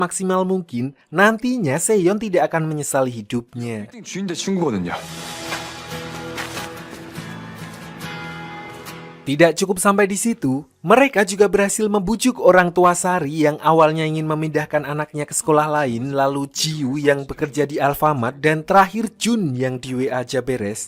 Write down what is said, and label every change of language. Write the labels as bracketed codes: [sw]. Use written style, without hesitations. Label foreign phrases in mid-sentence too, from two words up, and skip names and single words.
[id] maksimal mungkin, nantinya Seon tidak akan menyesali hidupnya. [ko] 빌딩 주인대 친구거든요. [id] Tidak cukup sampai di situ, mereka juga berhasil membujuk orang tua Sari yang awalnya ingin memindahkan anaknya ke sekolah lain, lalu Jiu yang bekerja di Alfamart, dan terakhir Jun yang di WA aja beres.